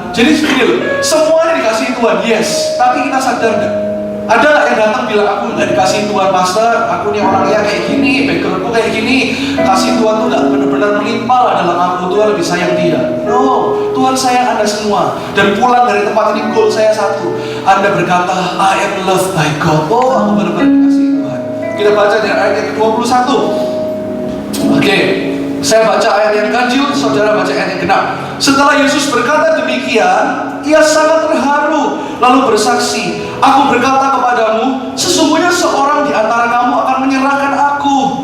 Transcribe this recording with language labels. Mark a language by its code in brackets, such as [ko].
[id] Jadi semuanya dikasihi Tuhan, yes. Tapi kita sadar nggak? Ada nggak yang datang bilang aku nggak dikasihi Tuhan, Pastor? Aku nih orangnya kayak gini, backgroundku kayak gini. Kasih Tuhan tuh nggak benar-benar melimpah lah dalam aku. Tuhan lebih sayang dia. No, Tuhan sayang Anda semua. Dan pulang dari tempat ini goal saya satu. Anda berkata, [en] I am loved by God. [id] Oh, aku benar-benar dikasihi Tuhan. Kita baca dari ayat yang ke-21. Oke. Saya baca ayat yang ganjil, saudara baca ayat yang genap. Setelah Yesus berkata demikian, ia sangat terharu, lalu bersaksi, aku berkata kepadamu, sesungguhnya seorang di antara kamu akan menyerahkan aku.